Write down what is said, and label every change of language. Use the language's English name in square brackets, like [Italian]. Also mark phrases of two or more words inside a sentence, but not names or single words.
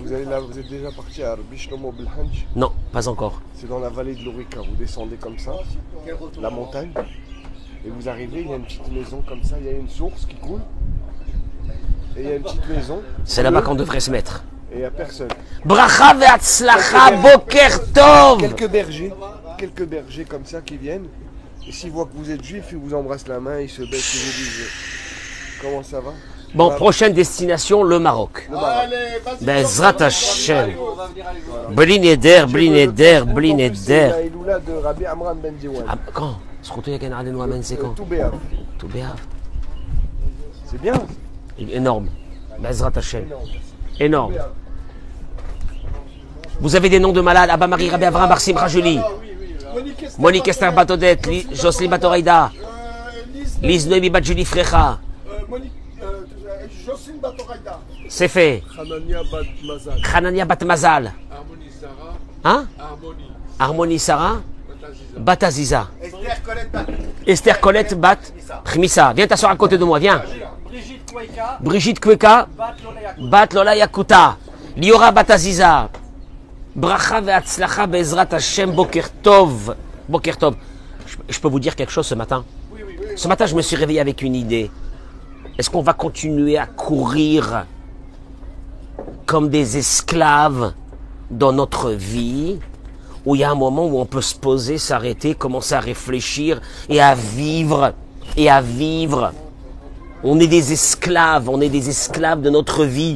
[French] Vous, allez là, vous êtes déjà parti à Rabbi Shlomo Belhanj? Non, pas encore. C'est dans la vallée de l'Orica. Vous descendez comme ça, la montagne, et vous arrivez, il y a une petite maison comme ça, il y a une source qui coule, et il y a une petite maison. C'est là-bas qu'on devrait se mettre. Et il n'y a personne. [Hebrew] ברכה והצלחה בוקר טוב. [French] Quelques bergers comme ça qui viennent, et s'ils voient que vous êtes juif, ils vous embrassent la main, ils se baissent, ils vous disent comment ça va. Bon, prochaine destination, le Maroc. [Hebrew] בעזרת השם. בלי נדר, בלי נדר, בלי נדר. [French] La Iloula de Rabbi Amran Ben Diwan. Ah, quand Surtout, il y a qu'un Ardeno Amen, c'est quand Tout béaf. Tout béaf. C'est bien. Énorme. [Hebrew] בעזרת השם. [French] Énorme. Vous avez des noms de malades. Abba Marie, Rabbi Avram, Barsim, Rajuli. Monique Esther Batodet, Jocelyne Batoraïda. Lise Noémie Badjuli Frecha. Jocelyne Batoraïda. C'est fait. Hanania Bat Mazal. Hanania Bat Mazal. Harmonie Sarah. Hein Harmonie. Harmonie Sarah. Bataziza. Bataziza. Esther Colette Bat. Esther Colette Bat Khmissa. Viens t'asseoir à côté de moi, viens. Brigitte Kweka. Brigitte Kweka. Bat Lola. Bat Lola Yakuta. Liora Bataziza. [Hebrew] ברכה והצלחה בעזרת השם בוקר טוב. בוקר טוב. [French] Je peux vous dire quelque chose ce matin? Ce matin, je me suis réveillé avec une idée. Est-ce qu'on va continuer à courir comme des esclaves dans notre vie, ou il y a un moment où on peut se poser, s'arrêter, commencer à réfléchir et à vivre, On est des esclaves de notre vie.